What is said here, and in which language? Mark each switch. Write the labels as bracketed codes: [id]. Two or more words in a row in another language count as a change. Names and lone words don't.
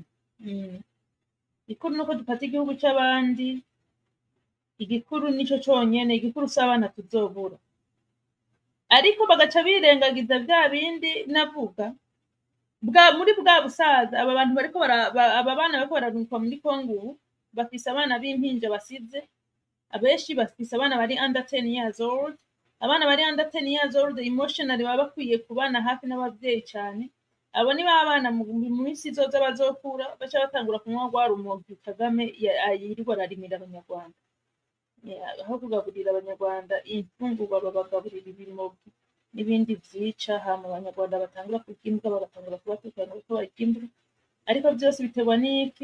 [rn] igikuru nuko dufata igihugu c'abandi, igikuru nico conyene, igikuru s'abana tuzobura. ariko bagaca birengagiza vya bindi navuga muri bwa busaza. aba bantu bariko aba bana bariko bararungikwa muri Kongo bafise abana b'impinja basize, abenshi bafise abana bari [en] under 10 years old. [rn] abana bari [en] under 10 years old [rn] emotionally baba bakwiye kubana hafi n'abavyeyi cane. abo ni babana mu minsi izoza bazokura baca batangura kunywa rwa rumogi Kagame yirirwa ararimira abanyarwanda. aho kugaburira abanyarwanda imfungurwa babagaburira ibimogi. n'ibindi vyica, hama abanyarwanda batangura kurya imbwa bagatangura kubakurikirana uko barya imbwa, ariko vyose biterwa n'iki?